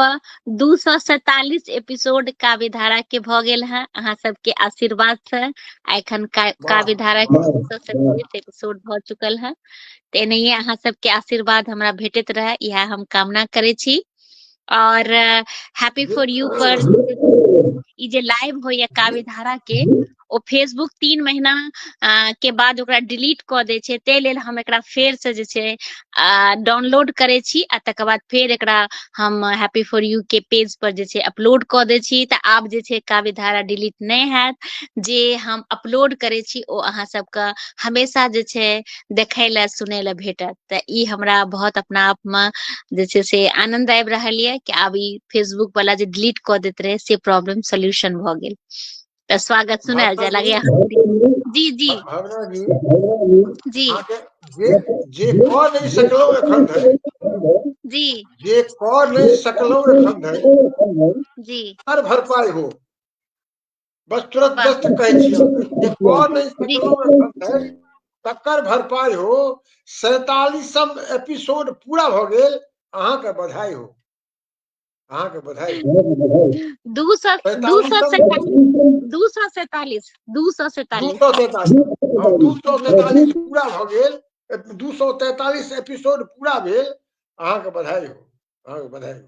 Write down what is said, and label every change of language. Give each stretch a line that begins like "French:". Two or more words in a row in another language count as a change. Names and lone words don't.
Maithili: 247 एपिसोड काव्य धारा के भ गेल हैं अहाँ सबके आशीर्वाद से। एखन काव्य धारा के 247 एपिसोड भ चुकल है। तेनाहिये अहाँ सबके आशीर्वाद हमरा भेटैत रहे, इएह हम कामना करै छी। और हैप्पी फॉर यू पर ई जे लाइव हो या काव्य धारा के ओ फेसबुक 3 महीना के बाद ओकरा डिलीट क दै छै, तै लेल हम एकरा फेर से जे छै डाउनलोड करे छी आ तकर बाद फेर एकरा हम हैप्पी फॉर यू के पेज पर जे छै अपलोड क दै छी। त आब जे छै काव्य धारा डिलीट नहि हैत, जे हम अपलोड करे छी ओ अहाँ सबके हमेशा जे छै देखै ले सुनै ले भेटत। त ई हमरा बहुत अपना आप में जे छै से आनंद आबि रहल ये कि आब ई फेसबुक वाला जे डिलीट क दैत रहे से
English: problem solution
Maithili: भ गेल। त स्वागत सुनायल भावना जाय जी, लागैया। जी जी भावना जी, जी अहाँके जे कऽ नहि सकलहुँ एखन धरि, जी जे कऽ नहि सकलहुँ एखन धरि, जी हर भरपाई हो। बस तुरंत वाह व्यस्त कहै छी अहाँके, जे कऽ नहि जी सकलहुँ एखन धरि तकर भरपाई हो। 47म एपिसोड पूरा भऽ गेल, अहाँके बधाई हो, अहाँके बधाई हो। 247 हाँ 243 पूरा भऽ गेल, 243 एपिसोड पूरा भेल, अहाँके बधाई हो, अहाँके बधाई हो।